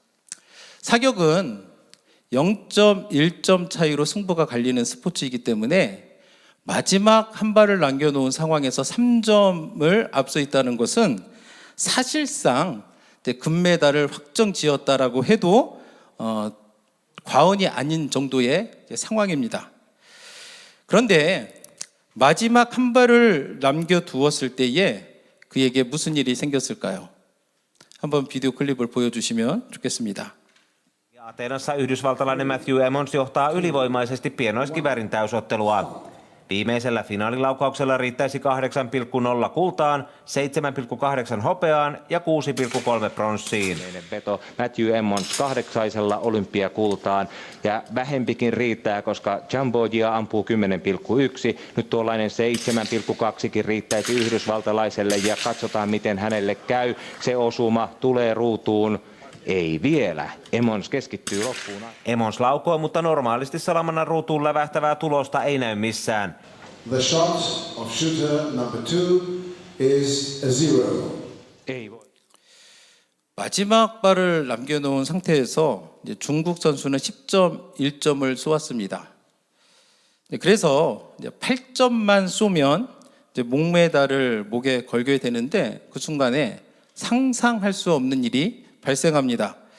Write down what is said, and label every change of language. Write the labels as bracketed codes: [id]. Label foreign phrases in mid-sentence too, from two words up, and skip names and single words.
[ko] 사격은 0.1점 차이로 승부가 갈리는 스포츠이기 때문에 마지막 한 발을 남겨놓은 상황에서 3점을 앞서 있다는 것은 사실상 금메달을 확정 지었다라고 해도 과언이 아닌 정도의 상황입니다. 그런데 마지막 한 발을 남겨두었을 때에 그에게 무슨 일이 생겼을까요? 한번 비디오 클립을 보여주시면 좋겠습니다. [fi] Ateenassa yhdysvaltalainen Matthew Emmons johtaa ylivoimaisesti pienoiskiväärin täysottelua. Viimeisellä finaalilaukauksella riittäisi 8,0 kultaan, 7,8 hopeaan ja 6,3 pronssiin. Veto Matthew Emmons 8 olympiakultaan ja vähempikin riittää, koska Jambogia ampuu 10,1. Nyt tuollainen 7,2kin riittäisi yhdysvaltalaiselle ja katsotaan miten hänelle käy. Se osuma tulee ruutuun. Ei vielä. Emmons keskittyy loppuun. Emmons laukoo, mutta normaalisti salamannan ruutuun lävähtävää tulosta ei näy missään. [en] The shot of shooter number 2 is a 0. [fi] Ei voi. [ko] 마지막 발을 남겨놓은 상태에서 이제 중국 선수는 10.1점을 쏘았습니다. 그래서 이제 8점만 쏘면 이제 목메달을 목에 걸게 되는데 그 순간에 상상할 수 없는 일이 발생합니다.